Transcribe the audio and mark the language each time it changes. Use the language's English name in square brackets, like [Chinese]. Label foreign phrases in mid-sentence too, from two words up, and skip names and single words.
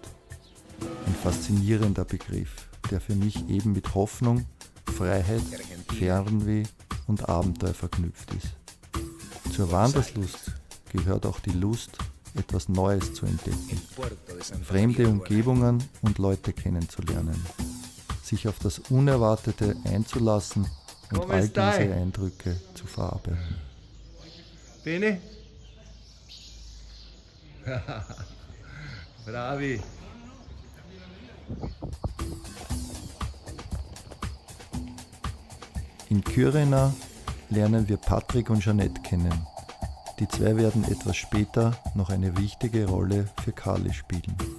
[German] Ein faszinierender Begriff, der für mich eben mit Hoffnung, Freiheit, Fernweh und Abenteuer verknüpft ist. Zur Wanderlust gehört auch die Lust, etwas Neues zu entdecken, fremde Umgebungen und Leute kennenzulernen, sich auf das Unerwartete einzulassen und all diese Eindrücke zu verarbeiten. [Italian] Bene? Bravi. [German] In Kyrena lernen wir Patrick und Jeanette kennen. Die zwei werden etwas später noch eine wichtige Rolle für Kali spielen.